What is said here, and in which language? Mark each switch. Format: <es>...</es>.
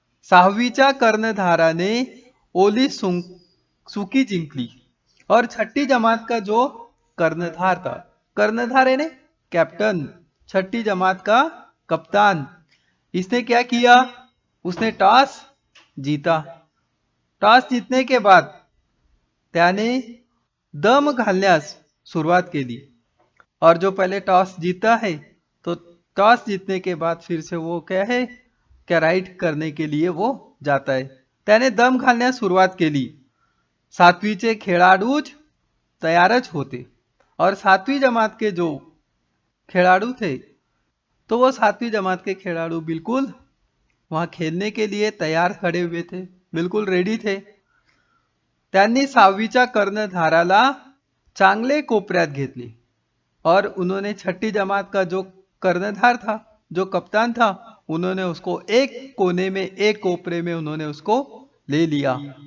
<mr>सहावीच्या कर्णधाराने ओली सुकी जिंकली</mr> <hi>और छठी जमात का जो कर्णधार था, कर्णधार है ने कैप्टन, छठी जमात का कप्तान, इसने क्या किया, उसने टॉस जीता। टॉस जीतने के बाद</hi> <mr>त्याने दम घालण्यास सुरुवात केली।</mr> <hi>और जो पहले टॉस जीता है तो टॉस जीतने के बाद फिर से वो क्या है, क्या राईट करने के लिए वो जाता है।</hi> <mr>त्याने दम घालण्यास सुरुवात केली। सातवीचे खेळाडूच तयारच होते</mr> <hi>और सातवीं जमात के जो खिलाड़ू थे, तो वो सातवीं जमात के खिलाड़ू बिल्कुल वहां खेलने के लिए तैयार खड़े हुए थे, बिल्कुल रेडी थे।</hi> <mr>त्यांनी सहावीच्या कर्णधाराला चांगले कोपऱ्यात घेतले</mr> <hi>और उन्होंने छठी जमात का जो कर्णधार था, जो कप्तान था, उन्होंने उसको एक कोने में, एक कोपरे में उन्होंने उसको ले लिया।</hi>